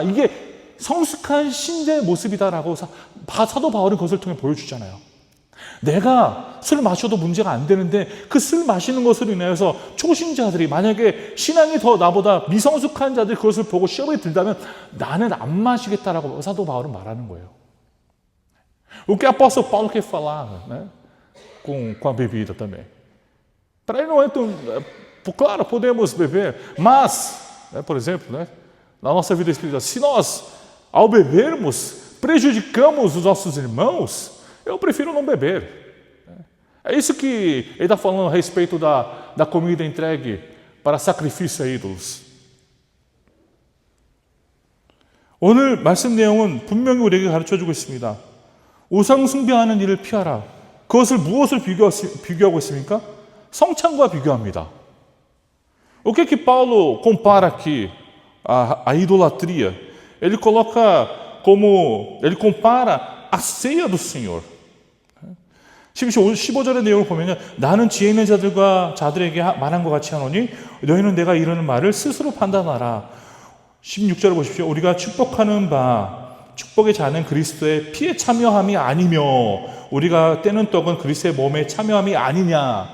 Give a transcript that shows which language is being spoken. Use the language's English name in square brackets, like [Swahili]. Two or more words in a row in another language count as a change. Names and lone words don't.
[Korean] 이게 성숙한 신자의 모습이다라고 사도 바울은 그것을 통해 보여주잖아요. 내가 술 마셔도 문제가 안 되는데 그 술 마시는 것으로 인해서 초신자들이, 만약에 신앙이 더 나보다 미성숙한 자들이 그것을 보고 시험에 들다면 나는 안 마시겠다라고 사도 바울은 말하는 거예요. [Portuguese] O que o apóstolo Paulo quer falar, né, com a bebida também? Para ele não é tão... Claro, podemos beber, mas, né, por exemplo, né, na nossa vida espiritual, se nós, ao bebermos, prejudicamos os nossos irmãos, eu prefiro não beber. É isso que ele está falando a respeito da comida entregue para sacrifício a ídolos. [Korean] 오늘 말씀 내용은 분명히 우리에게 가르쳐주고 있습니다. 우상 숭배하는 일을 피하라. 그것을 무엇을 비교하고 있습니까? 성찬과 비교합니다. [Portuguese] O que Paulo compara aqui a idolatria? Ele compara a ceia do Senhor. [Korean] 15절의 내용을 보면, 나는 지혜 있는 자들에게 말한 것 같이 하노니 너희는 내가 이르는 말을 스스로 판단하라. 16절을 보십시오. 우리가 축복하는 바 축복의 잔은 그리스도의 피에 참여함이 아니며 우리가 떼는 떡은 그리스도의 몸에 참여함이 아니냐.